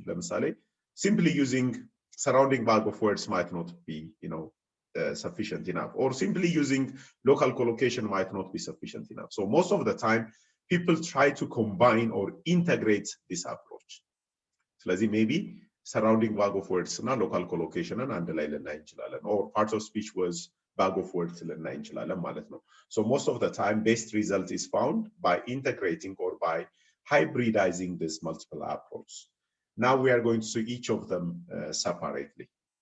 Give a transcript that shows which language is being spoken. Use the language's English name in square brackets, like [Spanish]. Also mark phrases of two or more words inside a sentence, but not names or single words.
[English] ለምሳሌ simply using surrounding bag of words might not be, sufficient enough, or simply using local collocation might not be sufficient enough. So most of the time, people try to combine or integrate this approach. ስለዚህ maybe surrounding bag of words እና local collocation [Amharic] አንድ ላይ ልናይ እንችላለን, [English] or part of speech was bag of words [Amharic] ልናይ እንችላለን ማለት ነው. [English] So most of the time, best result is found by integrating or by hybridizing this multiple approach. Now we are going to see each of them separately.